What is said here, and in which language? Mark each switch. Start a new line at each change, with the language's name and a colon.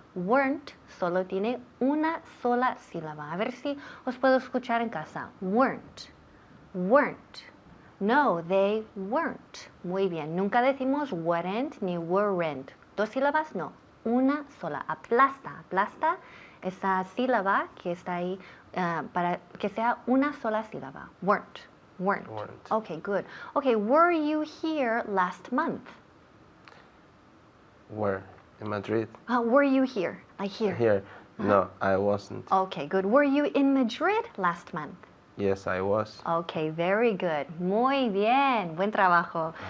Spanish: Weren't solo tiene una sola sílaba. A ver si os puedo escuchar en casa.
English: Weren't. Weren't. No, they weren't.
Spanish: Muy bien. Nunca decimos weren't ni weren't. Dos sílabas, no. Una sola. Aplasta. Aplasta esa sílaba que está ahí para que sea una sola sílaba.
English: Weren't. Weren't. Weren't. Okay, good. Okay, were you here last month? Where? In Madrid? Were you here? Like here. Here? No, I wasn't. Okay, good. Were you in Madrid last month? Yes, I was. Okay, very good.
Spanish: Muy bien. Buen trabajo.